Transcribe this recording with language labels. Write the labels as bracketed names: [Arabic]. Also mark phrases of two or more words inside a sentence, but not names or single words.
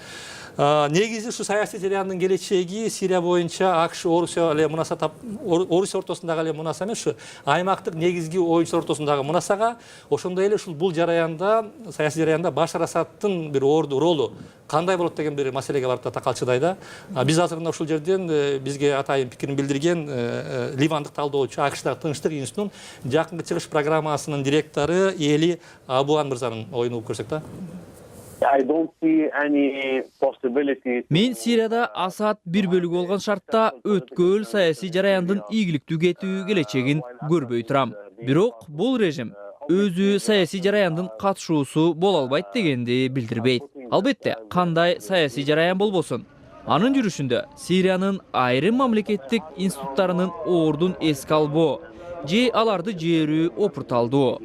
[Kyrgyz] Негизи ушу саясий жарыяндын келечеги Сирия боюнча АКШ Орусия эле мунаса Орусия ортосундагы эле мунаса эмес, ушу аймактык негизги оюнчулар ортосундагы мунасага, ошондой эле ушул бул жараянда, саясий жараянда Башар Асадтын бир ролу кандай болот деген бир маселеге барып да такалчыдай да. Биз азыр ушул жерден бизге атайын пикирин билдирген ливандык талдоочу АКШдагы Тынчтык институтунун жакынкы чыгыш программасынын директору Эли Абуан мырзанын оюн угуп көрсөк да. [English] I don't see any possibility. [Kyrgyz] Мен Сирияда Асад бир бөлүгү болгон шартта өткөл саясий жараяндын ийгиликтүү кетүү келечегин көрбөй турам. Бирок бул режим өзү саясий жараяндын катышуусу боло албайт дегенди билдирбейт. Албетте, кандай саясий жараян болбосун, анын жүрүшүндө Сириянын айрым мамлекеттик институттарынын ордун эске албоо же аларды жээрүү опурталдуу.